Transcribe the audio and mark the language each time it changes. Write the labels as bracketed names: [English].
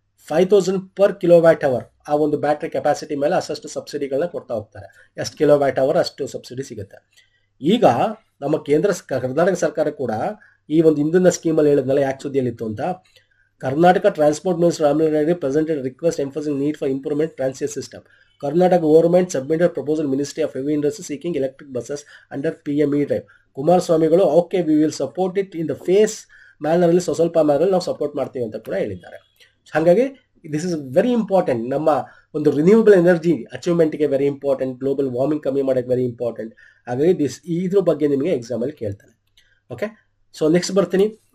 [Kannada] 5000 per kilowatt hour. ಆ ಒಂದು battery capacity ಮೇಲೆ ಅಷ್ಟು ಸಬ್ಸಿಡಿಗಳನ್ನ ಕೊಡ್ತಾ ಹೋಗ್ತಾರೆ. ಎಷ್ಟು ಕಿಲೋವ್ಯಾಟ್ ಅವರ್ ಅಷ್ಟು ಸಬ್ಸಿಡಿ ಸಿಗುತ್ತೆ. ಈಗ ನಮ್ಮ ಕರ್ನಾಟಕ ಸರ್ಕಾರ ಕೂಡ ಈ ಒಂದು ಇಂಧನ ಸ್ಕೀಮಲ್ಲಿ ಹೇಳಿದ್ನಲ್ಲ, ಯಾಕೆ ಸುದ್ದಿಯಲ್ಲಿತ್ತು ಅಂತ. [English] Karnataka transport minister Ramalinga Reddy presented request emphasising need for improvement transit system. Karnataka government submitted proposal Ministry of Heavy Industry seeking electric buses under PM E drive. [Kannada] ಕುಮಾರಸ್ವಾಮಿಗಳು [English] okay we will support it in the phase [Kannada] ಮ್ಯಾನರಲ್ಲಿ, ಸ್ವಲ್ಪ ಮ್ಯಾನರಲ್ಲಿ ನಾವು ಸಪೋರ್ಟ್ ಮಾಡ್ತೀವಿ ಅಂತ ಕೂಡ ಹೇಳಿದ್ದಾರೆ. ಹಾಗಾಗಿ [English] This is very important. [Kannada] ನಮ್ಮ ಒಂದು renewable energy ಅಚೀವ್ಮೆಂಟ್ಗೆ very important, global warming ಕಮ್ಮಿ ಮಾಡೋಕ್ಕೆ ವೆರಿ ಇಂಪಾರ್ಟೆಂಟ್. ಹಾಗಾಗಿ ಇದ್ರ ಬಗ್ಗೆ ನಿಮಗೆ ಎಕ್ಸಾಮಲ್ಲಿ ಕೇಳ್ತಾನೆ. ಓಕೆ, ಸೊ ನೆಕ್ಸ್ಟ್ ಬರ್ತೀನಿ.